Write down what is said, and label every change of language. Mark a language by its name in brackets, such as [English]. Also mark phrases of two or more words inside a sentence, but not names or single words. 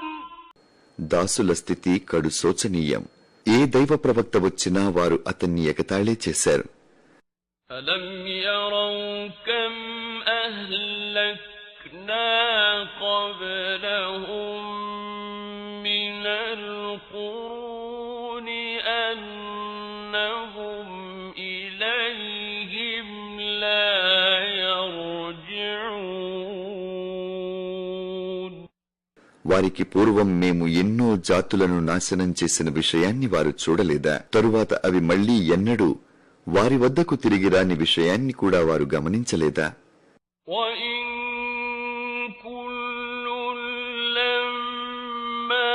[Telugu] దాసుల స్థితి కడు శోచనీయం. ఏ దైవ ప్రవక్త వచ్చినా వారు అతన్ని ఎగతాళే చేశారు. [Arabic] ألم يروا كم أهلكنا قبلهم من القرون أنهم إليهم لا يرجعون. [Telugu] వారికి పూర్వం మేము ఎన్నో జాతులను నాశనం చేసిన విషయాన్ని వారు చూడలేదా? తరువాత అవి మళ్లీ ఎన్నడూ వారి వద్దకు తిరిగి రాని విషయాన్ని కూడా వారు గమనించలేదా? [Arabic] وإن كل لما